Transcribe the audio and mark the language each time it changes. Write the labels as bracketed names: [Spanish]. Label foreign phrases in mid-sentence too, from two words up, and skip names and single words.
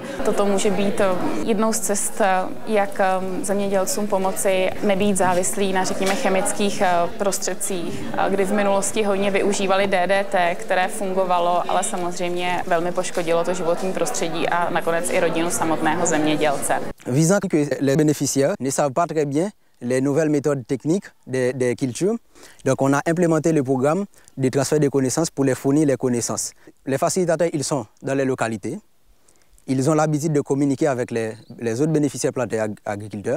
[Czech] Toto může být jednou z cest, jak zemědělcům pomoci nebýt závislí na, řekněme, chemických prostředcích, kdy v minulosti hodně využívali DDT, které fungovalo, ale samozřejmě velmi poškodilo to životní prostředí a nakonec i rodinu samotného zemědělce. [French] Visant que les bénéficiaires ne savent pas très bien les nouvelles méthodes techniques des cultures. Donc on a implémenté le programme de transfert de connaissances pour les fournir les connaissances. Les facilitateurs, ils sont dans les localités. Ils ont l'habitude de communiquer avec les autres bénéficiaires plantaires agriculteurs.